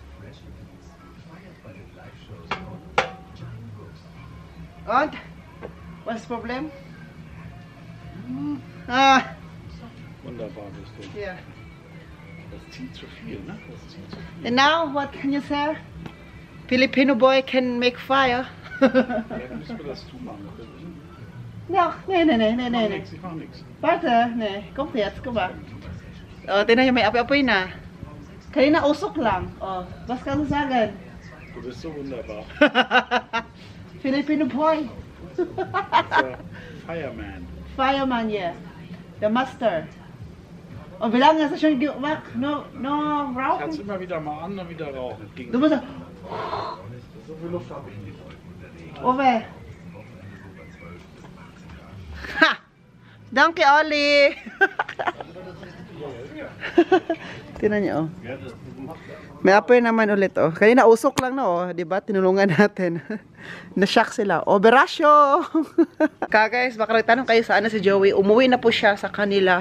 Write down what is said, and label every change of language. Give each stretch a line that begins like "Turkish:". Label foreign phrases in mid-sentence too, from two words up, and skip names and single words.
German: Und? Was Problem? Ah, Wunderbar bist du.
English: yeah.
German: Das zieht zu viel, ne? Das zieht zu viel.
English: And now, what can you say? Filipino boy can make fire.
German: Vielleicht müssen wir das zumachen. No, nee. Ich mach nichts. Warte, nee. Kommt jetzt, guck mal.
Filipino: Oh, tingnan nyo, may apoy-apoy na. Kanina usok lang.
German: Oh, was kannst du sagen? Du bist so wunderbar.
English: Filipino boy. Fireman. Fireman, yeah. The master.
German: Und wie lange ist das schon gemacht? No Ich rauchen? kann es immer wieder mal an und wieder rauchen. Du musst... So viel Luft habe ich nicht. Ove. Ha! Danke,
Filipino: Oli! Tingnan niyo, oh. May apoy naman ulit, oh. Kanina usok lang na, oh. Diba? Tinulungan natin. Na-shock sila. Operasyo! Guys, baka nagtanong kayo saan na si Joey. Umuwi na po siya sa kanila.